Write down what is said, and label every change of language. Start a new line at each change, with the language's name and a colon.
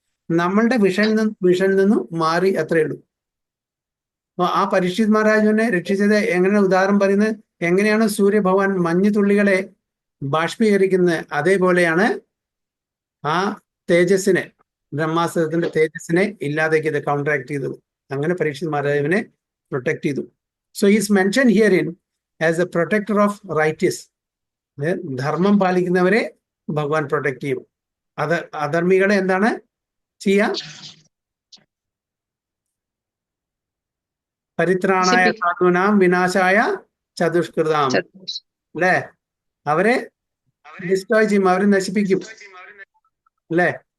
Malayalam: നമ്മളുടെ വിഷയിൽ നിന്നും മാറി അത്രയേ ഉള്ളൂ. അപ്പൊ ആ പരീക്ഷിത് മഹാരാജുവിനെ രക്ഷിച്ചത് എങ്ങനെ ഉദാഹരണം പറയുന്നത്? എങ്ങനെയാണ് സൂര്യഭഗവാൻ മഞ്ഞുതുള്ളികളെ ബാഷ്പീകരിക്കുന്നത്, അതേപോലെയാണ് ആ തേജസ്സിനെ, ബ്രഹ്മാസ്ത്രത്തിന്റെ തേജസ്സിനെ ഇല്ലാതാക്കിയത്, കൗണ്ടറാക്ട് ചെയ്തത്. അങ്ങനെ പരീക്ഷിത് മഹാരാജുവിനെ പ്രൊട്ടക്ട് ചെയ്തു.
English: So he is mentioned herein as a protector of righteous.
Malayalam: ധർമ്മം പാലിക്കുന്നവരെ ഭഗവാൻ പ്രൊട്ടക്ട് ചെയ്യും. അധർമ്മികളെ എന്താണ് ചെയ്യാ?
Sanskrit: പരിത്രാണായ സാധൂനാം വിനാശായ ചതുഷ്കൃതാം.
Malayalam: അല്ലേ? അവരെ ഡിസ്ട്രോയ് ചെയ്യും, അവരെ നശിപ്പിക്കും. അല്ലേ?